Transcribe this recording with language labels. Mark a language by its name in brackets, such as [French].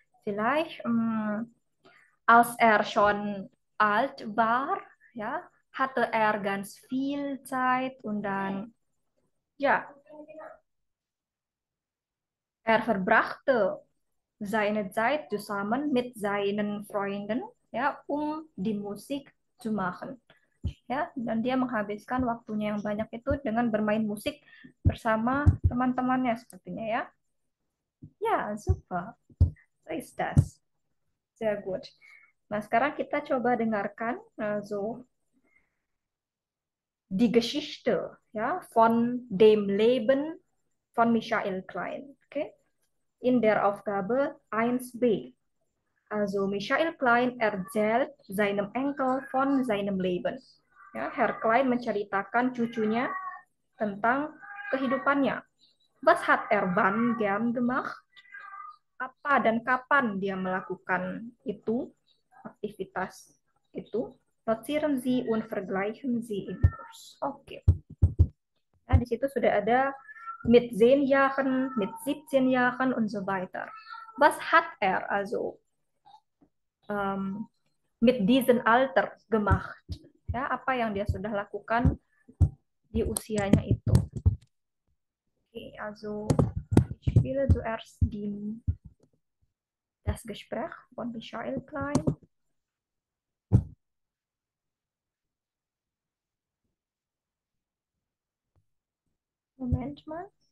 [German] Vielleicht, als er schon alt war, ja, hatte er ganz viel Zeit und dann, ja, er verbrachte seine Zeit zusammen mit seinen Freunden, ja, die Musik zu machen. [Indonesian] Ya, dan dia menghabiskan waktunya yang banyak itu dengan bermain musik bersama teman-temannya sepertinya ya. [German] Ya, super. So ist das. Sehr gut. [Indonesian] Nah, sekarang kita coba dengarkan [German] so die Geschichte ja von dem Leben von Michael Klein. Okay? In der Aufgabe 1b. Also Michael Klein erzählt seinem Enkel von seinem Leben. [Indonesian] Ya, Herr Klein menceritakan cucunya tentang kehidupannya. [German] Was hat er wann gern gemacht? [Indonesian] Apa dan kapan dia melakukan itu, aktivitas itu? [German] Notieren Sie und vergleichen Sie im Kurs. Oke. [Indonesian] Nah, di situ sudah ada [German] mit 10 Jahren, mit 17 Jahren und so weiter. Was hat er also mit diesem Alter gemacht? [Indonesian] Ya, apa yang dia sudah lakukan di usianya itu? [German] Okay, also ich spiele zuerst das Gespräch von Michael Klein. Moment mal.